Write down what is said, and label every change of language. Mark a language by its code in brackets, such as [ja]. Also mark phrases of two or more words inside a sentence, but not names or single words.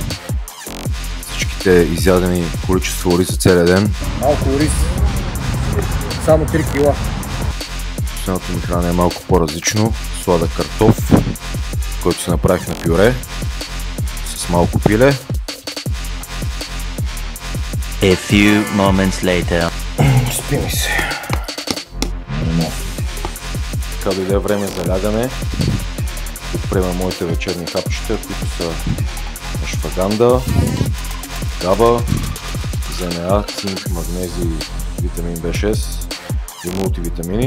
[bg] Всичките изядени количество ориз за целия ден. Малко ориз, само 3 кила. Последното ми хранене е малко по-различно. Сладък картоф, който се направих на пюре с малко пиле. [en] A few moments later. [bg] Спи ми се. Така дойде време за лягане. Тук приема моите вечерни хапчета, които са ашваганда, габа, ЗНА, цинк, магнезий, витамин B6 и мултивитамини.